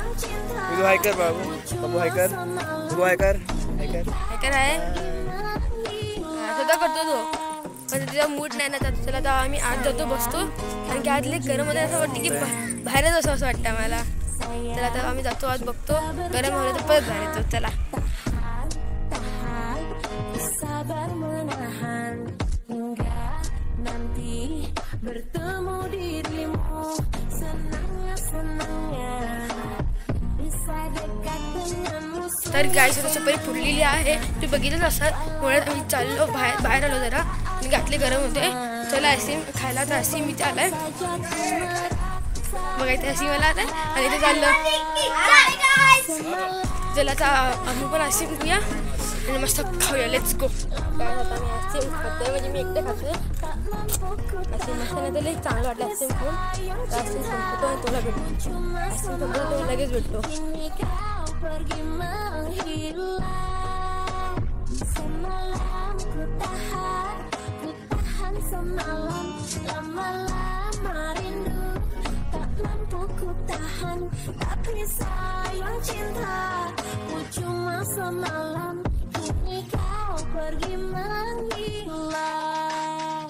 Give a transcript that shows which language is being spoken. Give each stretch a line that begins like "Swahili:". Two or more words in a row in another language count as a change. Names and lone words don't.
Marathi: हायकर बाबू बाबू हायकर बाबू हायकर हायकर हायकर आहे. स्वतः करतो तो पण तिचा मूड नाही ना. चला तर आम्ही आत जातो बसतो. कारण की आतले गरममध्ये असं वाटतं की बाहेरच असं वाटतं आम्हाला. तर आता आम्ही जातो आत बघतो. गरम होलं तर परत बाहेर येतो. चला
Indonesian: sabar menahan hingga nanti bertemu dirimu. Senangnya bisa dekat denganmu.
Marathi: तर गाईस आता सफारी फुललेली आहे. तुम्ही बघितलंच असाल. मुळात आम्ही चाललो बाहेर आलो जरा आणि घातले गरम होते. चला आईस्क्रीम खायला. तर आईस्क्रीम इथे आलाय बघा. इथे आईस्क्रीम आला आता आणि इथे चाललो. चला आता आम्ही पण आईस्क्रीम घेऊया आणि मस्त खाऊया.
English: Let's go.
Marathi: आता मी आईस्क्रीम खातोय म्हणजे मी एकटे खातोय. आईस्क्रीम मस्त नाही तर लई चांगलं वाटलं आईस्क्रीम खाऊन. आईस्क्रीम संपतो आणि तुला भेटतो. आईस्क्रीम संपतो तो लगेच भेटतो.
Indonesian: Pergi menghilang semalam ku tahan semalam lama-lama rindu tak mampu ku tahan tapi sayang cinta ku cuma semalam kini kau pergi menghilang.